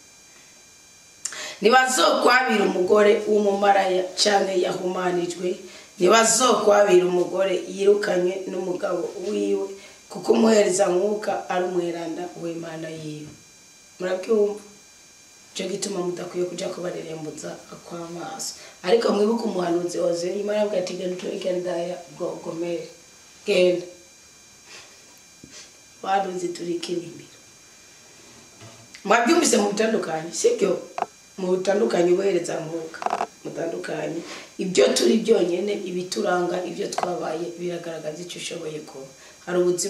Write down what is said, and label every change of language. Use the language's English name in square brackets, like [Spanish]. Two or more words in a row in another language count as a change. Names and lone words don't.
[Rundi] nibazokwabira umugore w'umumaraya canke yahumanijwe nibazokwabira umugore yirukanye n'umugabo wiwe kuko umuhereza mwuka ari umweranda w'Imana yiwe murabyumva cyo gituma mudakwiye kuja kubarerembuza akwamaso ariko mwibuka umuhanuzi Hosea Imana yabwiye ati genda gomere genda baruzi turikirimbira mwabyumvise mu bitandukanye sibyo mu bitandukanye bohereza mwuka mutandukanye ibyo turi byonyene ibituranga ibyo twabaye biragaragaza icyo ushoboye kuba hari ubuzima